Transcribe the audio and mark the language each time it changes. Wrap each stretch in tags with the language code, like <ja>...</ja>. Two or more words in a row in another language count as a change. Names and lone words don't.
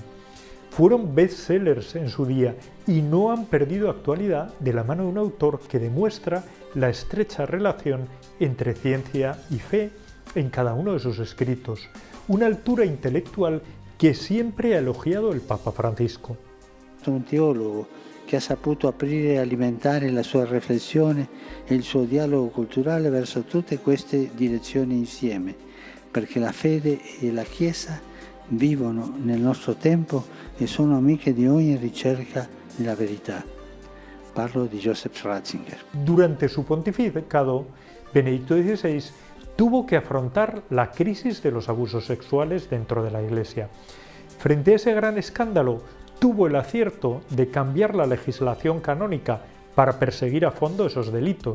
<es>Fueron bestsellers en su día y no han perdido actualidad de la mano de un autor que demuestra la estrecha relación entre ciencia y fe en cada uno de sus escritos, una altura intelectual que siempre ha elogiado el Papa Francisco.</es> <it>Un teólogo che ha saputo aprire e alimentare la sua riflessione e il suo dialogo culturale verso tutte queste direzioni insieme, perché la fede e la Chiesa vivono nel nostro tempo e sono amiche di ogni ricerca della verità. Parlo di Joseph Ratzinger.</it> <es>Durante su pontificado, Benedicto XVI tuvo que afrontar la crisis de los abusos sexuales dentro de la Iglesia. Frente a ese gran escándalo, tuvo el acierto de cambiar la legislación canónica para perseguir a fondo esos delitos.</es>